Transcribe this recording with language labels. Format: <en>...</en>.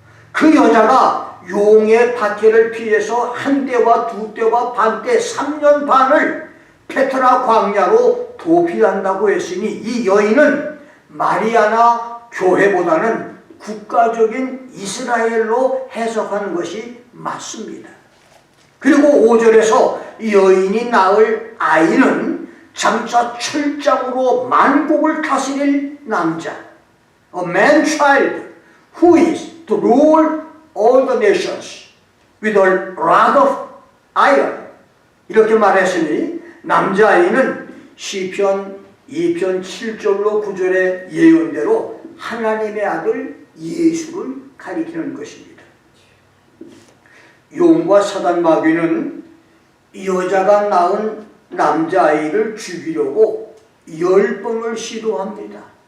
<ko>그 여자가 용의 박해를 피해서 한 때와 두 때와 반 때 3년 반을 페트라 광야로 도피한다고 했으니 이 여인은 마리아나 교회보다는 국가적인 이스라엘로 해석하는 것이 맞습니다. 그리고 5절에서 여인이 낳을 아이는 장차 철장으로 만국을 다스릴 남자,</ko> <en>a man child who is to rule all the nations with a rod of iron.</en> <ko>이렇게 말했으니 남자아이는 시편 2편 7절로 9절의 예언대로 하나님의 아들 예수를 가리키는 것입니다. 용과 사단 마귀는 여자가 낳은 남자아이를 죽이려고 10번을 시도합니다.</ko>